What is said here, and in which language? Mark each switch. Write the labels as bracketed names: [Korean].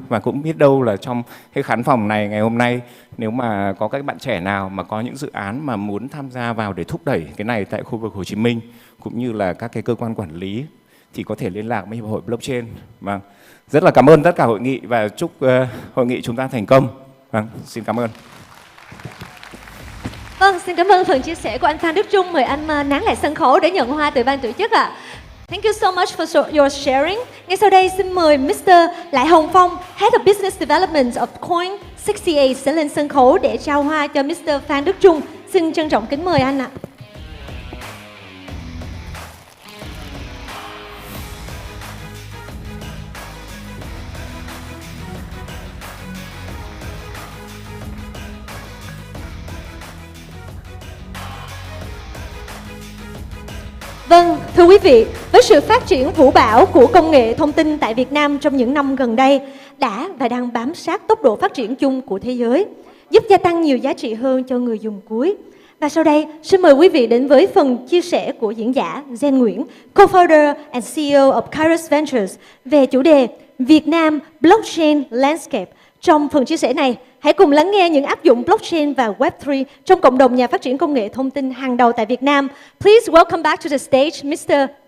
[Vietnamese] Và cũng biết đâu là trong cái khán phòng này ngày hôm nay, nếu mà có các bạn trẻ nào mà có những dự án mà muốn tham gia vào để thúc đẩy cái này tại khu vực Hồ Chí Minh cũng như là các cái cơ quan quản lý thì có thể liên lạc với Hiệp hội Blockchain. Vâng. Rất là cảm ơn tất cả hội nghị và chúc hội nghị chúng ta thành công. Vâng, xin cảm ơn. Vâng, xin cảm ơn phần chia sẻ của anh Phan Đức Trung. Mời anh nán lại sân khấu để nhận hoa từ ban tổ chức ạ. [English] Thank you so much for your sharing. [Vietnamese] Ngay sau đây xin mời Mr. Lại Hồng Phong, [English] Head of Business Development of Coin98 [Vietnamese] sẽ lên sân khấu để trao hoa cho Mr. Phan Đức Trung. Xin trân trọng kính mời anh ạ. Vâng, thưa quý vị, với sự phát triển vũ bão của công nghệ thông tin tại Việt Nam trong những năm gần đây đã và đang bám sát tốc độ phát triển chung của thế giới, giúp gia tăng nhiều giá trị hơn cho người dùng cuối. Và sau đây, xin mời quý vị đến với phần chia sẻ của diễn giả NHÓM, [English] Co-founder and CEO of Kairos Ventures [Vietnamese] về chủ đề Việt Nam Blockchain Landscape. Trong phần chia sẻ này, hãy cùng lắng nghe những áp dụng blockchain và Web3 trong cộng đồng nhà phát triển công nghệ thông tin hàng đầu tại Việt Nam. [English] Please welcome back to the stage, Mr.